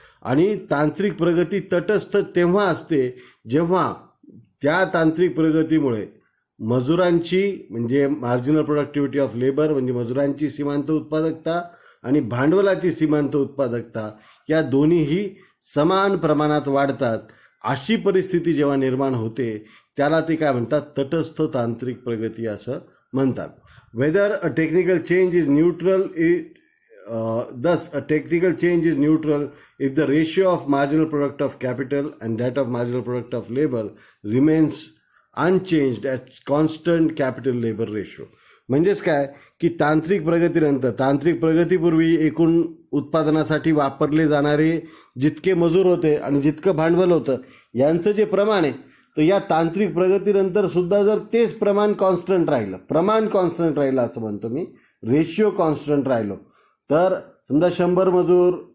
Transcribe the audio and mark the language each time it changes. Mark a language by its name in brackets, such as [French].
[Marathi] आणि तांत्रिक प्रगती तटस्थ तेव्हा असते जेव्हा त्या तांत्रिक प्रगतीमुळे मजुरांची म्हणजे मार्जिनल प्रोडक्टिव्हिटी ऑफ लेबर म्हणजे मजुरांची सीमांत उत्पादकता आणि भांडवलाची सीमांत उत्पादकता या दोन्हीही समान प्रमाणात वाढतात. अशी परिस्थिती जेव्हा निर्माण होते त्याला ते काय म्हणतात, तटस्थ तांत्रिक प्रगती असं म्हणतात. [English] Whether a technical change is neutral thus a technical change is neutral if the ratio of marginal product of capital and that of marginal product of labor remains unchanged at constant capital labor ratio. [Marathi] म्हणजेच काय की तांत्रिक प्रगतीनंतर, तांत्रिक प्रगतीपूर्वी एकूण उत्पादनासाठी वापरले जाणारे जितके मजूर होते आणि जितकं भांडवल होतं यांचं जे प्रमाण आहे, तर या तांत्रिक प्रगतीनंतर सुद्धा जर तेच प्रमाण कॉन्स्टंट राहिलं, प्रमाण कॉन्स्टंट राहिलं असं म्हणतो मी, रेशिओ कॉन्स्टंट राहिलो, तर समजा 100 मजूर